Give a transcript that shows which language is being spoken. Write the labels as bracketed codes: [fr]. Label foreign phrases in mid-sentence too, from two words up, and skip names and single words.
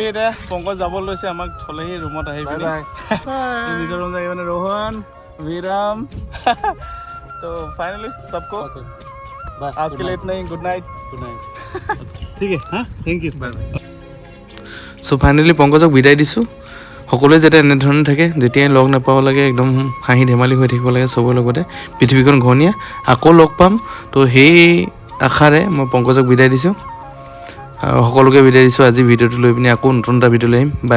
[as] এতিয়া পংকজ যাব লৈছে, আমাক থলেহি ৰুমত আহি পিনি নিজৰ ৰুম যাই মানে रोहन विराम। [hi] तो फाइनली सबको आज के लिए इतना ही। [en] Good night. [hi] ठीक है, हाँ, [en] Thank you, bye. So finally [as] পংকজক বিদায় দিছোঁ। সকলোৱে যাতে এনেধৰণে থাকে, যেতিয়াই লগ নাপাব লাগে একদম হাঁহি ধেমালি হৈ থাকিব লাগে চবৰে লগতে। পৃথিৱীখন ঘূৰণীয়া, আকৌ লগ পাম। তো সেই আশাৰে মই পংকজক বিদায় দিছোঁ আৰু সকলোকে বিদায় দিছোঁ। আজি ভিডিঅ'টো লৈ পিনি আকৌ নতুন এটা ভিডিঅ' লৈ আহিম।